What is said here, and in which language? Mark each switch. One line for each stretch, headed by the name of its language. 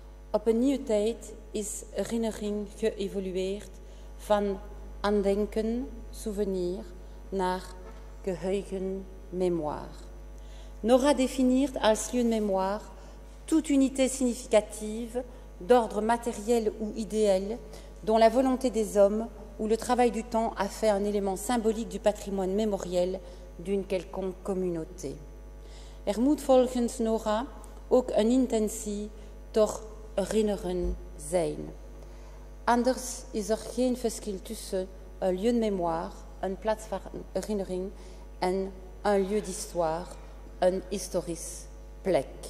Dutch: Op een nieuwe tijd is herinnering geëvolueerd van aandenken, souvenir, naar geheugen, mémoire.
French: Nora définit als lieu de mémoire toute unité significative d'ordre matériel ou idéal dont la volonté des hommes ou le travail du temps a fait un élément symbolique du patrimoine mémoriel d'une quelconque communauté.
Dutch: Moet volgens Nora ook een intentie tot herinneren zijn. Anders is geen verschil tussen een lieu de mémoire, een plaats van herinnering, en een lieu d'histoire, een historisch plek.